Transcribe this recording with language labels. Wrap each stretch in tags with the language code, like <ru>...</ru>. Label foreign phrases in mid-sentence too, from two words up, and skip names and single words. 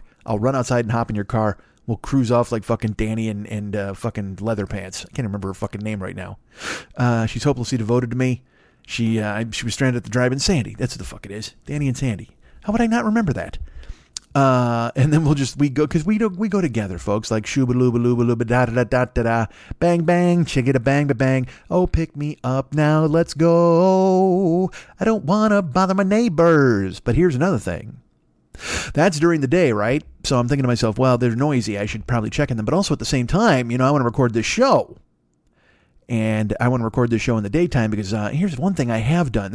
<en>I'll run outside and hop in your car. We'll cruise off like fucking Danny and fucking Leatherpants. I can't remember her fucking name right now. She's hopelessly devoted to me. She was stranded at the drive-in. Sandy, that's what the fuck it is. Danny and Sandy. How would I not remember that? And then we go, because we go together, folks, like shooba looba looba looba da da da da da da, bang bang, chicka bang ba bang. Oh, pick me up now, let's go. I don't want to bother my neighbors. But here's another thing. That's during the day, right? So I'm thinking to myself, well, they're noisy. I should probably check on them. But also at the same time, I want to record this show. And I want to record this show in the daytime because here's one thing I have done.</en>